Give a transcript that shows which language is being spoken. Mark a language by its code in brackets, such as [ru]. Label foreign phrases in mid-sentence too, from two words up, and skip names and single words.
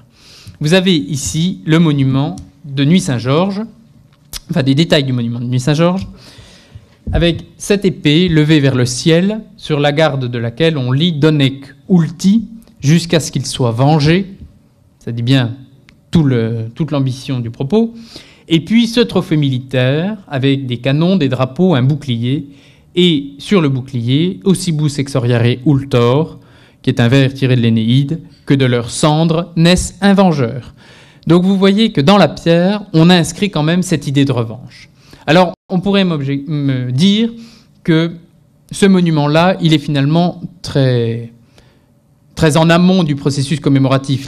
[fr] Vous avez ici le monument de Nuit Saint-Georges, enfin des détails du monument de Nuit Saint-Georges, avec cette épée levée vers le ciel, sur la garde de laquelle on lit « [la] Donec ulti [fr] » jusqu'à ce qu'il soit vengé. Ça dit bien toute l'ambition du propos. Et puis ce trophée militaire, avec des canons, des drapeaux, un bouclier. Et sur le bouclier, « [la] Ossibus exoriare ultor », [fr] qui est un vers tiré de l'Énéide, « que de leurs cendres naisse un vengeur ». Donc vous voyez que dans la pierre, on a inscrit quand même cette idée de revanche. Alors, on pourrait me dire que ce monument-là, il est finalement très en amont du processus commémoratif.